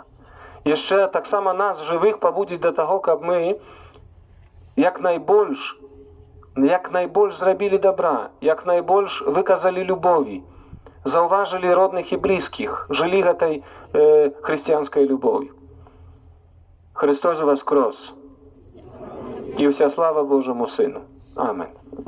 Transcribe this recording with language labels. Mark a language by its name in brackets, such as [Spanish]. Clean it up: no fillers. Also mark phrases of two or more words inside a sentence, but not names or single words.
[Belarusian] Яшчэ таксама нас, жывых, пабудзіць да таго, каб мы як найбольш зрабілі добра, як найбольш выказалі любові, заўважылі родных і блізкіх, жылі гэтай хрысціянскай любов'ю. [Russian] Христос воскрес! [Ukrainian] І вся слава Божому Сину. [Russian] Аминь.